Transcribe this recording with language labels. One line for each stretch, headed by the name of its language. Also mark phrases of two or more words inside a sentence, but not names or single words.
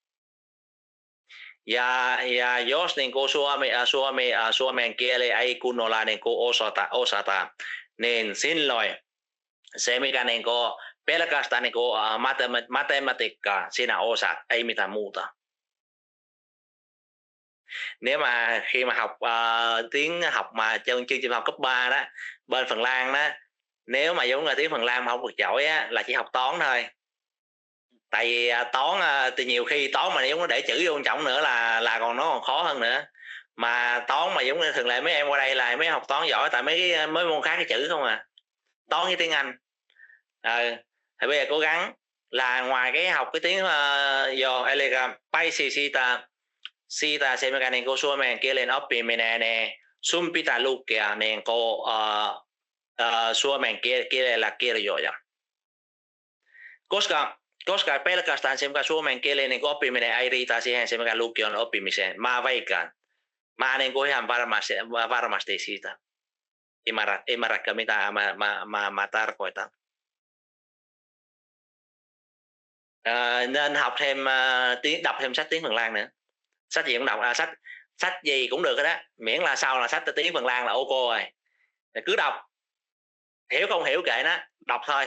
Finnish: Ja jos niin kuin, suomen kieli ei kunnolla niin kuin, osata, niin silloin se mikä niin kuin, pelkästään niin kuin, matematiikkaa sinä osaat, ei mitään muuta.
Vietnamese: Nếu mà khi mà học tiếng học mà trong chương trình học cấp 3 đó bên Phần Lan đó, nếu mà giống là tiếng Phần Lan mà không được giỏi á, là chỉ học toán thôi. Tại vì toán thì nhiều khi toán mà giống nó để chữ vô trọng nữa là còn nó còn khó hơn nữa. Mà toán mà giống như thường lệ mấy em qua đây là mấy học toán giỏi tại mấy môn khác cái chữ không à. Toán với tiếng Anh. Thì bây giờ cố gắng là ngoài cái học cái tiếng
Finnish: jo eli paisi siitä se mikä niin kuin suomen kielen oppiminen ne sun pitää lukea niin kuin suomen kielellä kirjoja. Koska pelkästään se mikä suomen kielen niin oppiminen ei riitä siihen se mikä lukion oppimiseen. Mä veikkaan. Mä niin kuin ihan varmasti siitä. Ymmärrätkö mitä mä tarkoitan.
Vietnamese: Nên học thêm đọc thêm sách tiếng Phần Lan nữa. Sách gì cũng đọc, sách gì cũng được đó, miễn là sau là sách tiếng Phần Lan là ok rồi. Cứ đọc, hiểu không hiểu kệ nó, đọc thôi.